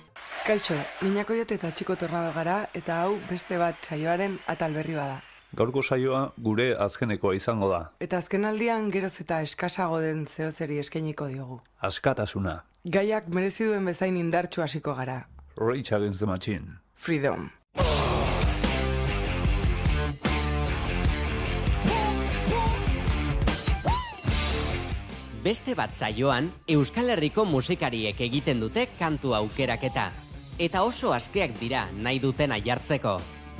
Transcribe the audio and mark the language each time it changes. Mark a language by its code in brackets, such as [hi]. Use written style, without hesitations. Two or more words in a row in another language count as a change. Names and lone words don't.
[eu] Kaixo, Minakoiot eta Txiko Tornado gara eta hau beste bat saioaren atal berri bada. Gaurko saioa gure azkenekoa izango da. Eta azkenaldian geroz eta eskasago den zehozeri eskainiko diogu. Askatasuna. Gaiak merezi duen bezain indartsu hasiko gara. Rage Against the Machine. Freedom. Beste bat saioan, Euskal Herriko musikariek egiten dute kantu aukeraketa. Eta oso askeak dira nahi dutena jartzeko.